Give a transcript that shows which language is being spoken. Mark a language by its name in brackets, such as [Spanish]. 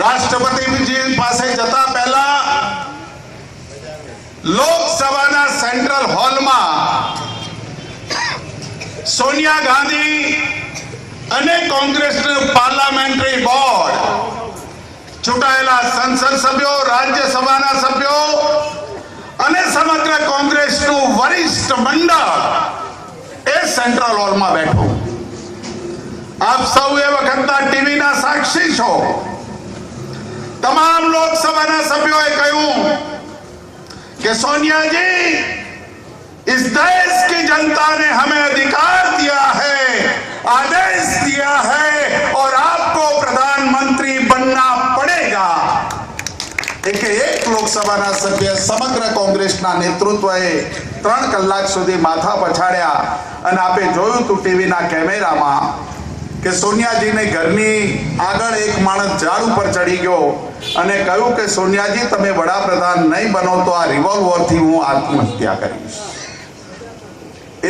[Gujarati] રાષ્ટ્રપતિજી પાસે જતા પહેલા લોકસભાના સેન્ટ્રલ હોલમાં સોનિયા ગાંધી અને કોંગ્રેસનું પાર્લામેન્ટરી બોર્ડ, ચૂંટાયેલા સંસદ સભ્યો, રાજ્યસભાના સભ્યો અને સમગ્ર કોંગ્રેસનું વરિષ્ઠ મંડળ એ સેન્ટ્રલ હોલમાં બેઠું। આપ સૌ એ વખતના ટીવીના સાક્ષી છો। તમામ લોકસભાના સભ્યોએ કહ્યું [Hindi] कि सोनिया जी, इस देश की जनता ने हमें अधिकार दिया है, आदेश दिया है और आपको प्रधानमंत्री बनना पड़ेगा। [Gujarati] एक लोकसभा सभ्य समग्र कांग्रेस नेतृत्वए 3 કલાક સુધી માથા પછાડ્યા અને આપે જોયું તું ટીવીના કેમેરામાં કે સોનિયાજીને ઘરની આગળ એક માણસ ઝાડ ઉપર ચડી ગયો અને કહ્યું કે સોનિયાજી, તમે વડાપ્રધાન નહીં બનો તો આ રિવોલ્વરથી હું આત્મહત્યા કરીશ।